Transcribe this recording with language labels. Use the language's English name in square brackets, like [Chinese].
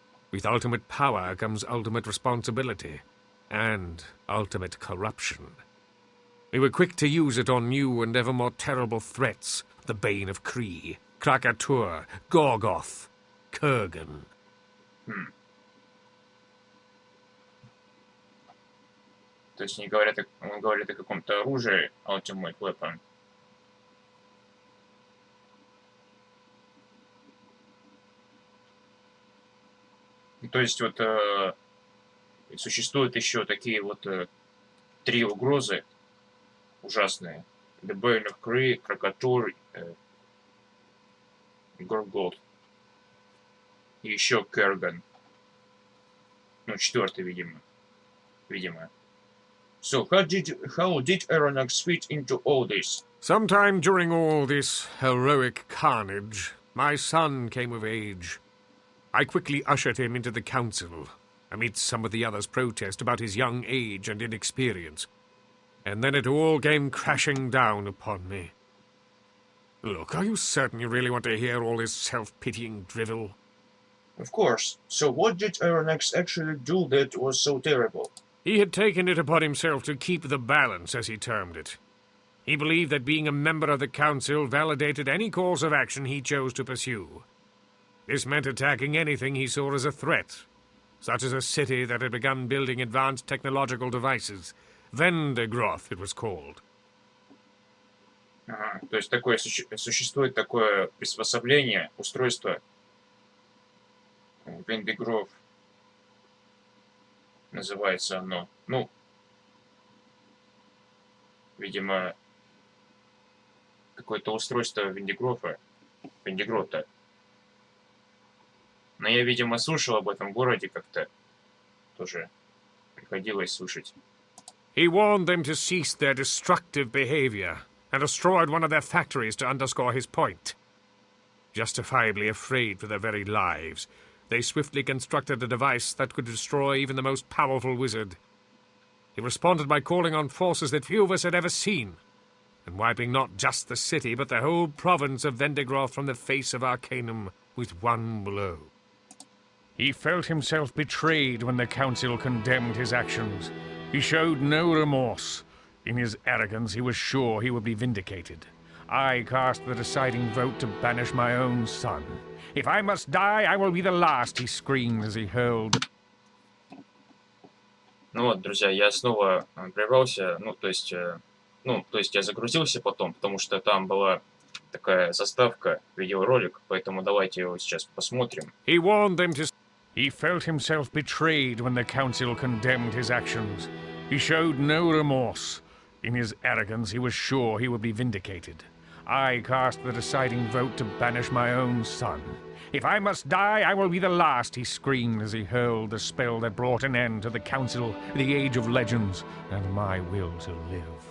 [English] With ultimate power comes ultimate responsibility, and ultimate corruption. We were quick to use it on new and ever more terrible threats, the Bane of Kree, Krakatur, Gorgoth, Kurgan. [Russian] То есть он говорит о каком-то оружии, Ultimate Weapon. То есть вот существуют еще такие вот три угрозы ужасные. The Bane of Kree, Krakatur, Gorgoth. И еще Kurgan. Ну, четвертый, видимо. [English] So, how did Aronnax fit into all this? Sometime during all this heroic carnage, my son came of age. I quickly ushered him into the council, amidst some of the others' protest about his young age and inexperience. And then it all came crashing down upon me. Look, are you certain you really want to hear all this self-pitying drivel? Of course. So what did Aronnax actually do that was so terrible? He had taken it upon himself to keep the balance, as he termed it. He believed that being a member of the council validated any course of action he chose to pursue. This meant attacking anything he saw as a threat, such as a city that had begun building advanced technological devices. Vendegroth, it was called. [Russian] Ага, то есть такое существует такое приспособление, устройство Vendegroth называется оно. Ну, видимо, какое-то устройство Вендегрота. Но я, видимо, слышал об этом городе как-то. Тоже приходилось слышать. [English] He warned them to cease their destructive behavior and destroyed one of their factories to underscore his point. Justifiably afraid for their very lives, they swiftly constructed a device that could destroy even the most powerful wizard. He responded by calling on forces that few of us had ever seen, and wiping not just the city, but the whole province of Vendegroth from the face of Arcanum with one blow. He felt himself betrayed when the council condemned his actions. He showed no remorse. In his arrogance, he was sure he would be vindicated. I cast the deciding vote to banish my own son. If I must die, I will be the last, he screamed as he hurled. [Russian] Ну вот, друзья, я снова прервался, то есть я загрузился потом, потому что там была такая заставка, видеоролик, поэтому давайте его сейчас посмотрим. [English] He warned them to... He felt himself betrayed when the council condemned his actions. He showed no remorse. In his arrogance, he was sure he would be vindicated. I cast the deciding vote to banish my own son. If I must die, I will be the last, he screamed as he hurled the spell that brought an end to the council, the age of legends, and my will to live.